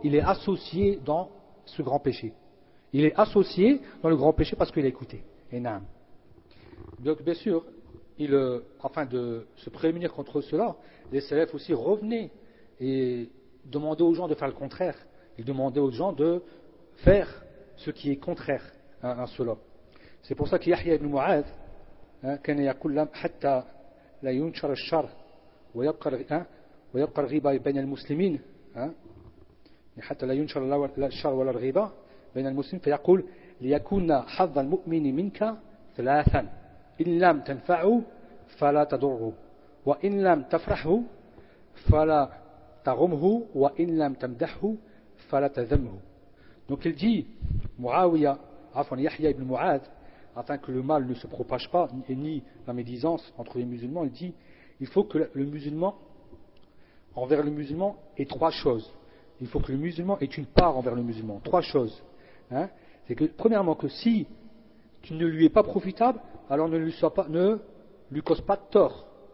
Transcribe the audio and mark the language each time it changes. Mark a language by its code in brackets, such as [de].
[fr] Il est associé dans ce grand péché. Il est associé dans le grand péché parce qu'il a écouté. Et naam. Donc, bien sûr, afin de se prémunir contre cela, les salafs aussi revenaient et demandaient aux gens de faire le contraire. Ils demandaient aux gens de faire ce qui est contraire à cela. C'est pour ça que [ar] Yahya ibn Mu'ad, كان يقول لهم حتى لا ينشر الشر ويبقى الربا بين المسلمين. حتى لا ينشر الشر ولا الغيبة بين المسلمين فيقول ليكون حظ المؤمن منك ثلاثا إن لم تنفعه فلا تضره وإن لم تفرحه فلا تغمه وإن لم تمدحه فلا تذمه. [fr] Donc il dit Muawiya, afin Yahya ibn Mu'ad, afin que le mal ne se propage pas ni la médisance entre les musulmans, il dit il faut que le musulman envers le musulman ait trois choses. Il faut que le musulman ait une part envers le musulman. Trois choses. C'est que, premièrement, que si tu ne lui es pas profitable, alors ne lui cause pas de tort.